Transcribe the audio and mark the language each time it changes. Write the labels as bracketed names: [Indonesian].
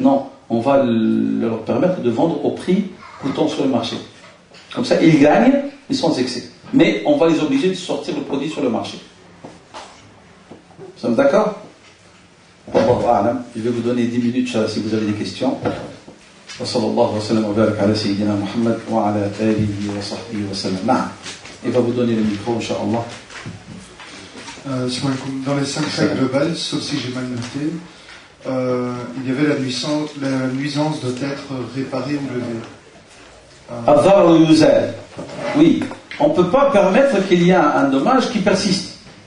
[French] Non, on va leur permettre de vendre au prix coûtant sur le marché. Comme ça, ils gagnent, ils sont excès. Mais on va les obliger de sortir le produit sur le marché. Nous sommes d'accord? Je vais vous donner 10 minutes si vous avez des questions. [Arabic] وصلى الله وسلم وبارك على سيدنا محمد وعلى آله وصحبه وسلم. نعم. [French] Il va vous donner le micro, Inch'Allah. Dans les 5 règles globales, sauf si j'ai mal noté, il y avait la nuisance doit être réparée ou levée. Oui, on ne peut pas permettre qu'il y ait un dommage qui persiste.